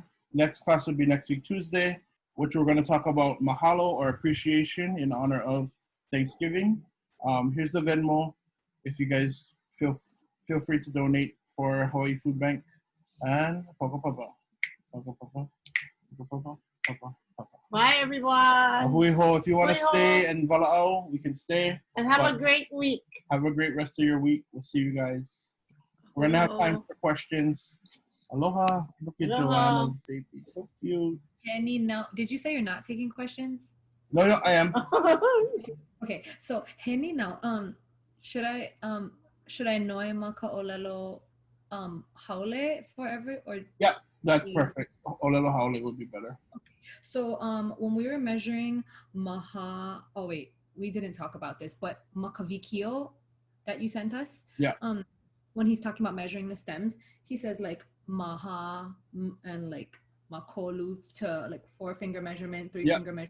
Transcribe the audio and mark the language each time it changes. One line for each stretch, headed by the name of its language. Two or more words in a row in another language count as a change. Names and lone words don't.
English: Next class will be next week, Tuesday, which we're going to talk about mahalo or appreciation in honor of Thanksgiving. Here's the Venmo. If you guys feel free to donate for Hawaii Food Bank. And Bye, everyone.
Hawaiian: Ahui ho.
English: If you want to
Hawaiian: Ahui ho.
English: stay and vala'au, we can stay. And have a But great week. have a great rest of your week. We'll see you guys. We're going to have time for questions. Aloha. Look at Aloha. Joanna's baby. So cute. Henny, no. Did you say you're not taking questions? No, I am. Okay, so Henny now, should I
Hawaiian: noe maka ʻŌLELO haole
English: forever or? Yeah, that's perfect.
Hawaiian: ʻŌLELO haole would be better.
English: So when we were measuring we didn't talk about this, but makavikio that you sent us. Yeah. When he's talking about measuring the stems, he says like maha and like makolu to like 4-finger measurement, 3-finger measurement.